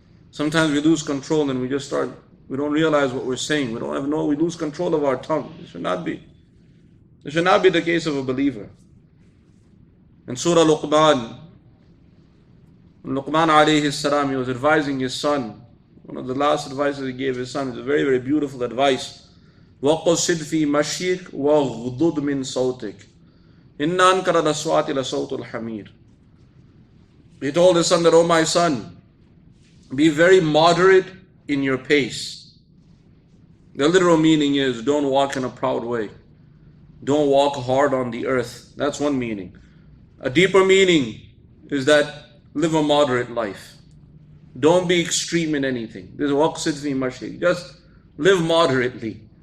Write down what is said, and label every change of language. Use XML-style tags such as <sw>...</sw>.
<en>Sometimes we lose control and we don't realize what we're saying. We lose control of our tongue. It should not be. It should not be the case of a believer. In Surah Luqman, when Luqman alayhi salam, he was advising his son. One of the last advices he gave his son is a very, very beautiful advice.</en> <ar>وَقُصِدْ فِي مَشْيِكْ وَغْضُضْ مِنْ صَوْتِكْ إِنَّ أَنْكَرَ الْأَصْوَاتِ لَصَوْتُ الْحَمِيرِ.</ar> <en>He told his son that, oh my son, Be very moderate in your pace. The literal meaning is don't walk in a proud way. Don't walk hard on the earth. That's one meaning. A deeper meaning is that live a moderate life. Don't be extreme in anything. This is</en> <ar>waqsid fi mashik.</ar> <en>Just live moderately.</en>